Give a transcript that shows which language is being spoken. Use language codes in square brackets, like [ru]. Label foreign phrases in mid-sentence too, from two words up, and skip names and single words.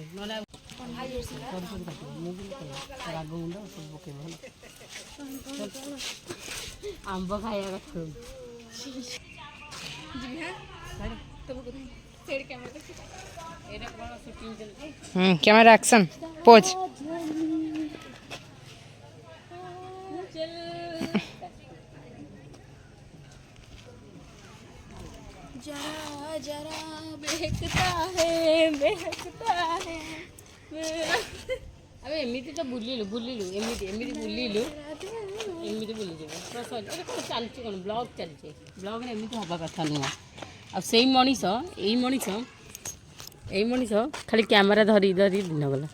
[or] ନହେଲେ ରାଗ ଗୁଣ୍ଡ ସବୁ ପକେଇବ ଆମ୍ବ ଖାଇବା କଥା। [en] camera action pose. [hi] जरा जरा महकता है [or] ଆମେ ଏମିତି ତ ବୁଲିଲୁ ଏମିତି ବୁଲିଲୁ ଏମିତି ବୁଲିଯିବୁ ଚାଲିଛି କ'ଣ ବ୍ଲଗ୍ ଚାଲିଛି। ବ୍ଲଗ୍ରେ ଏମିତି ହେବା କଥା ନୁହଁ। ଆଉ ସେଇ ମଣିଷ ଏଇ ମଣିଷ ଖାଲି କ୍ୟାମେରା ଧରି ଦିନ ଗଲା।